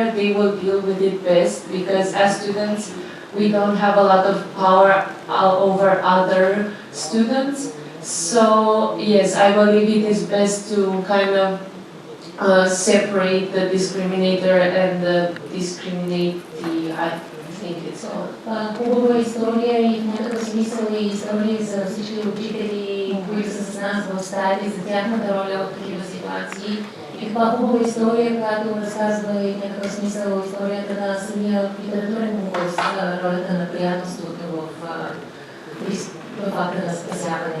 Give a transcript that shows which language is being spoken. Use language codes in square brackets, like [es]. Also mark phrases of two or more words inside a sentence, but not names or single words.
[en] They will deal with it best because as students, we don't have a lot of power over other students. So yes, I believe it is best to kind of separate the discriminator and the discriminatee. I think it's all. [bg] Хубава история и в някакъв смисъл и история за всички учители, които са с нас в стаята и за тяхната роля в такива ситуации. И каква хубава история, която разказва и в някакъв смисъл историята на самия литературен конкурс, ролята на приятелството в акта на спасяване.